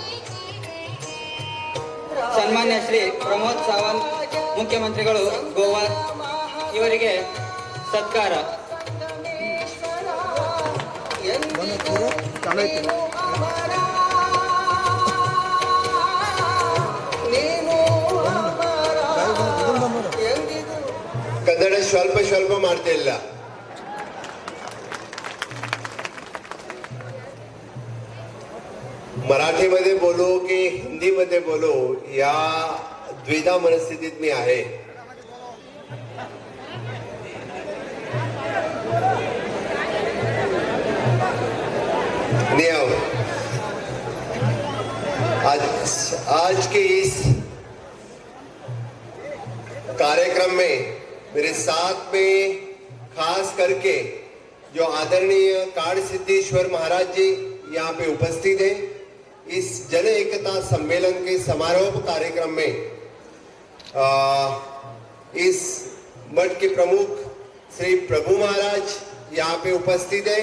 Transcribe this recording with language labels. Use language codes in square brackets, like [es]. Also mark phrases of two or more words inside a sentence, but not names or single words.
[kn] ಸನ್ಮಾನ್ಯ ಶ್ರೀ ಪ್ರಮೋದ್ ಸಾವಂತ್ ಮುಖ್ಯಮಂತ್ರಿಗಳು ಗೋವಾ ಇವರಿಗೆ ಸತ್ಕಾರ. ಕನ್ನಡ ಸ್ವಲ್ಪ ಸ್ವಲ್ಪ ಮಾಡ್ತಾ ಇಲ್ಲ. [mr] मराठीमध्ये बोलू की हिंदीमध्ये बोलू या द्विधा मनस्थितीत मी आहे. [hi] आज के इस कार्यक्रम में मेरे साथ में खास करके जो आदरणीय काड़ सिद्धेश्वर महाराज जी यहाँ पे उपस्थित हैं. इस जन एकता सम्मेलन के समारोह कार्यक्रम में इस मठ के प्रमुख श्री प्रभु महाराज यहाँ पे उपस्थित है.